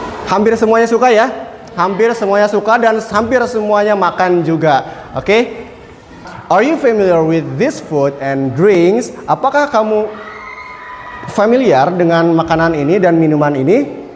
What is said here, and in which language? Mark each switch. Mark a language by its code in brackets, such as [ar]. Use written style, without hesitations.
[id] Hampir semuanya suka ya? Hampir semuanya suka dan hampir semuanya makan juga. Oke? [en] Are you familiar with this food and drinks? [id] Apakah kamu familiar dengan makanan ini dan minuman ini?